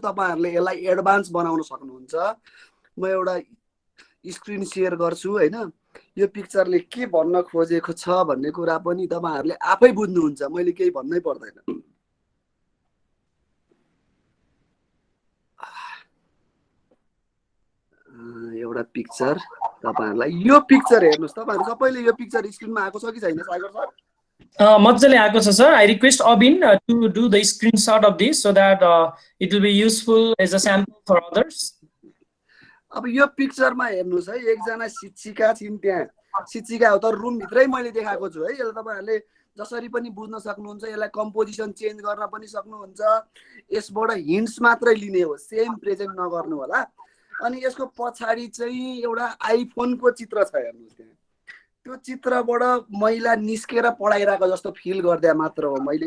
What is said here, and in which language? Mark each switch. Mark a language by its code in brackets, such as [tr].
[ne] तपाईहरुले यसलाई एडभान्स बनाउन सक्नुहुन्छ। म एउटा स्क्रिन शेयर गर्छु हैन। यो पिक्चरले के भन्न खोजेको छ भन्ने कुरा पनि तपाईहरुले आफै बुझ्नुहुन्छ, मैले केही भन्नै पर्दैन। एउटा पिक्चर तपाईहरुलाई, यो पिक्चर हेर्नुस्। तपाईहरु सबैले यो पिक्चर स्क्रिनमा आएको छ कि छैन सागर सर? मजाले आएको छ sir. [en] I request Abin to do the screenshot of this so that it will be useful as a sample for others. [ne] अब यो पिक्चरमा हेर्नुस् है, एकजना शिक्षिका छिन् त्यहाँ। शिक्षिका हो त रुम भित्रै मैले देखाएको छु है। यसलाई तपाईहरुले जसरी पनि बुझ्न सक्नुहुन्छ, यसलाई कम्पोजिसन चेन्ज गर्न पनि सक्नुहुन्छ। यसबाट हिन्ट्स मात्रै लिने हो, सेम प्रेजेन्ट नगर्नु होला। अनि यसको पछाडी चाहिँ एउटा आइफोनको चित्र छ हेर्नुस् त्यहाँ। त्यो चित्रबाट महिला निस्केर पढाइरहेको जस्तो फिल गर्दा मात्र हो मैले।